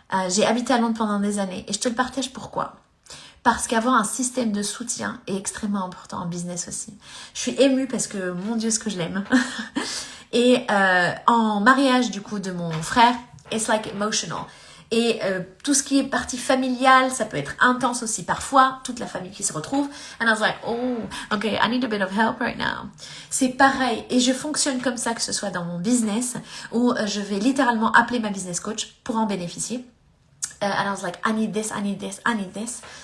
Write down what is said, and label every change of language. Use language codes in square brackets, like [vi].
[fr] J'ai habité à Londres pendant des années et je te le partage pourquoi. Parce qu'avoir un système de soutien est extrêmement important en business aussi. Je suis émue parce que, mon Dieu, ce que je l'aime. Et en mariage, du coup, de mon frère, [en] it's like emotional. [fr] Et tout ce qui est partie familiale, ça peut être intense aussi parfois, toute la famille qui se retrouve. [en] And I was like, oh, okay, I need a bit of help right now. [fr] C'est pareil, et je fonctionne comme ça, que ce soit dans mon business, où je vais littéralement appeler ma business coach pour en bénéficier. [en] And I was like, I need this, I need this, I need this.